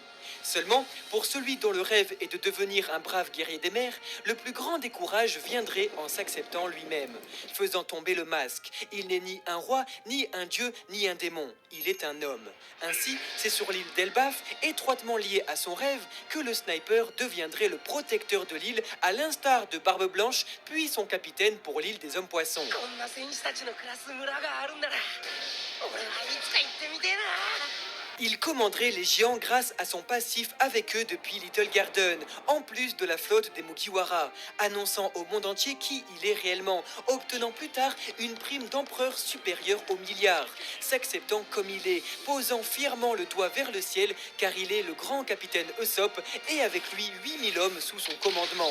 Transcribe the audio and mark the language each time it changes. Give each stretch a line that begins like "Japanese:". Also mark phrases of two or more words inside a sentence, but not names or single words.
French: Seulement, pour celui dont le rêve est de devenir un brave guerrier des mers, le plus grand décourage viendrait en s'acceptant lui-même, faisant tomber le masque. Il n'est ni un roi, ni un dieu, ni un démon. Il est un homme. Ainsi, c'est sur l'île d'Elbaf, étroitement liée à son rêve, que le sniper deviendrait le protecteur de l'île, à l'instar de Barbe Blanche, puis son capitaine pour l'île des hommes-poissons.
Japanese: こんな選手たちの暮らす村があるんだな俺はいつか行ってみてえな
French: Il commanderait les géants grâce à son passif avec eux depuis Little Garden, en plus de la flotte des Mugiwara, annonçant au monde entier qui il est réellement, obtenant plus tard une prime d'empereur supérieure au milliard, s'acceptant comme il est, posant fièrement le doigt vers le ciel car il est le grand capitaine Usopp et avec lui 8000 hommes sous son commandement.